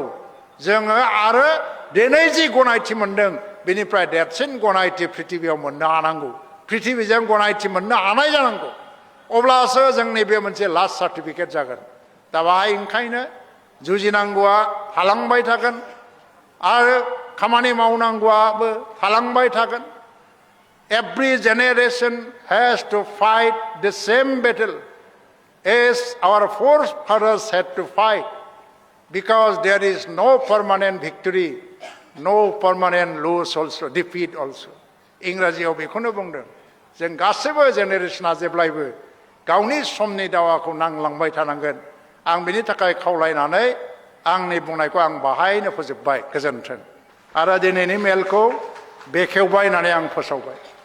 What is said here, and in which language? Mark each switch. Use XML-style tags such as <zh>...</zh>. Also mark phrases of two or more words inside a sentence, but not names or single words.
<brx>जोङो आरो दिनै जि गनायथि मोनदों बेनिफ्राय देरसिन गनायथि पृथिबीयाव मोननो हानांगौ। पृथिबीजों गनायथि मोननो हानाय जानांगौ। अब्लासो जोंनि बे मोनसे</brx> <en>last certificate</en> <brx>जागोन। दा बाहाय ओंखायनो जुजिनांगौआ थालांबाय थागोन आरो खामानि मावनांगौआबो थालांबाय थागोन।</brx> <en>Every generation has to fight the same battle as our forefathers had to fight, because there is no permanent victory, no permanent lose also, defeat also.</en> <brx>इंराजियाव बेखौनो बुंदों। जों गासैबो जेनेरेशना जेब्लायबो गावनि समनि दावाखौ नांलांबाय थानांगोन। आं बिनि थाखाय खावलायनानै आंनि बुंनायखौ आं बाहायनो फोजोबबाय। गोजोन्थों। आरो दिनैनि मेलखौ बेखेवबाय होननानै आं फोसावबाय।</brx>